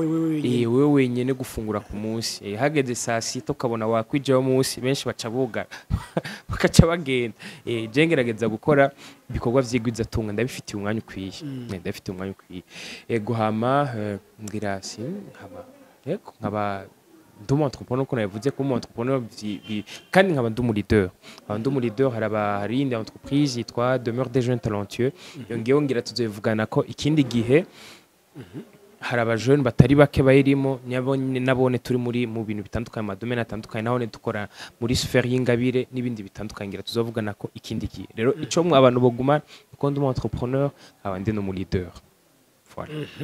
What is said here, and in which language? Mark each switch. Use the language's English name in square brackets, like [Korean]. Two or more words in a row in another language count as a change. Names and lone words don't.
[Rundi] wewe wenyene gufungura ku munsi hageze saa sita ukabona wakwijeho munsi benshi baca buga bakaca bagenda je ngerageza gukora ibikorwa vy'igwizatunga ndabifitiye umwanya ukwiye guhama ngira nkaba ndumu entrepreneur ko navuze ko entrepreneur kandi nkaba ndumu leader hari indi entreprise yitwa Demeure des jeunes talentueux yongeyeho ngira tuzovugana ko ikindi gihe hari abajene batari bake bayirimo nabone turi mu bintu bitandukanye amadomene atandukanye naho dukora muri sphère y'ingabire n'ibindi bitandukanye ngira tuzovugana ko ikindi gihe rero ico mwe abantu boguma ko ndumu entrepreneur abandi no mu leader voilà